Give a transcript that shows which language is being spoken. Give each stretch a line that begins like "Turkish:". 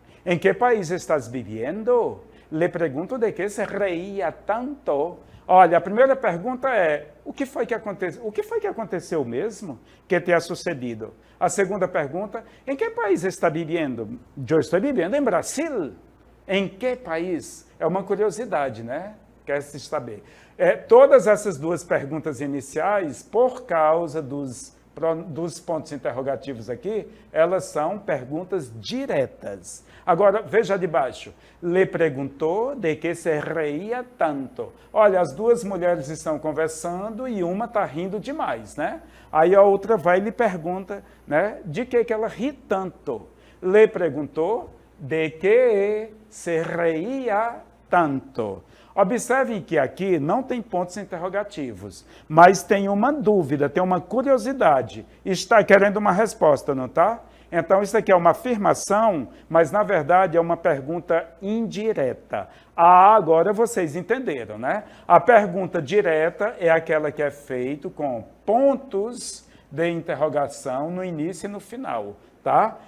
Spanish: ¿En qué país estás viviendo? Le pergunto de que se reía tanto.
Portuguese: Olha, a primeira pergunta é, o que foi que aconteceu? O que foi que aconteceu mesmo que
Spanish: te ha sucedido?
Portuguese: A segunda pergunta, em que país está vivendo? Eu estou vivendo em Brasil. Em que país? É uma curiosidade, né? Quer se saber. Todas essas duas perguntas iniciais, por causa dos pontos interrogativos aqui, elas são perguntas diretas. Agora, veja de baixo.
Spanish: Le perguntou de que se reía tanto.
Portuguese: Olha, as duas mulheres estão conversando e uma está rindo demais, né? Aí a outra vai e lhe pergunta, né, de que ela ri tanto.
Spanish: Le perguntou de que se reía tanto.
Portuguese: Observem que aqui não tem pontos interrogativos, mas tem uma dúvida, tem uma curiosidade. Está querendo uma resposta, não está? Então, isso aqui é uma afirmação, mas, na verdade, é uma pergunta indireta. Agora vocês entenderam, né? A pergunta direta é aquela que é feita com pontos de interrogação no início e no final, tá?